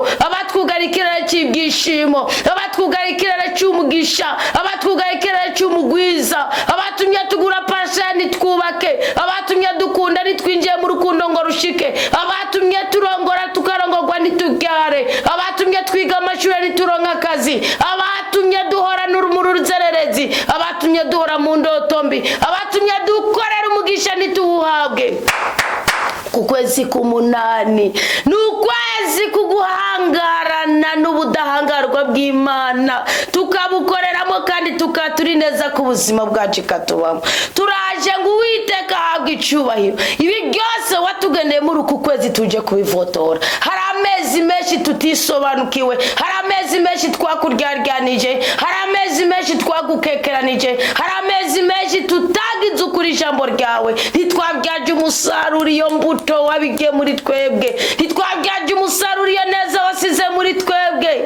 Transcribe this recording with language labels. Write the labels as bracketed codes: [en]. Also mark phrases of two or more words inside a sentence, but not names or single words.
[rn] abatwugariye ikirere c'ibyishimo, abatwugariye ikirere c'umugisha, abatwugariye ikirere c'umugwiza, abatumye tugura pasani twubake, abatumye dukunda nitwinjiye mu rukundo ngo rushike, abatumye turongora tukarongorwa nitubyare, abatumye twiga amashuri nituronka akazi, abatumye duhora n'urumuri ruzererezi, abatumye duhora mu ndoto mbi, abatumye dukorera umugisha nituwuhabwe. Ku kwezi k'umunani ni ukwezi kuguhangarana n'ubudahangarwa bw'Imana, tukabukoreramo kandi tukaturi neza ku buzima bwacu katubamo. Turaje ngo Uwiteka ahabwe icyubahiro. Ibi byose watugeneye muri uku kwezi tuje kubivotora. Hari amezi menshi tutisobanukiwe, hari amezi menshi twakuryaryanije, hari amezi menshi twagukekeranije, hari amezi menshi tutagize ukuri ijambo ryawe, ntitwabyaje umusaruro iyo mbuto wabigiye muri twebwe, ntitwabyaje umusaruro iyo neza wasize muri twebwe.